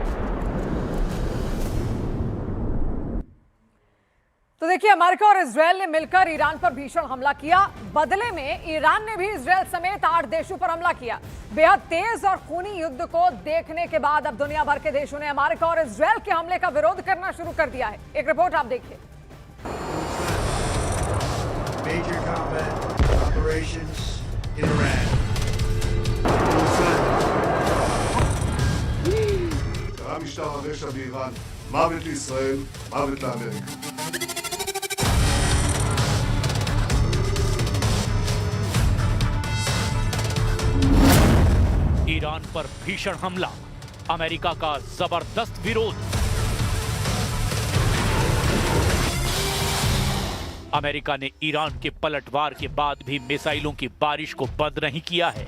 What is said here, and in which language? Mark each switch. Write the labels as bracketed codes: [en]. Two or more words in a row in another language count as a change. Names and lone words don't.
[hi] तो देखिए, अमेरिका और इजरायल ने मिलकर ईरान पर भीषण हमला किया। बदले में ईरान ने भी इजरायल समेत 8 देशों पर हमला किया। बेहद तेज और खूनी युद्ध को देखने के बाद अब दुनिया भर के देशों ने अमेरिका और इजरायल के हमले का विरोध करना शुरू कर दिया है। एक रिपोर्ट आप देखिए। [en] Major combat operations in Iran. [he] משטר הרשע באיראן. מוות לישראל, מוות לאמריקה. [hi] ईरान पर भीषण हमला, अमेरिका का जबरदस्त विरोध। अमेरिका ने ईरान के पलटवार के बाद भी मिसाइलों की बारिश को बंद नहीं किया है।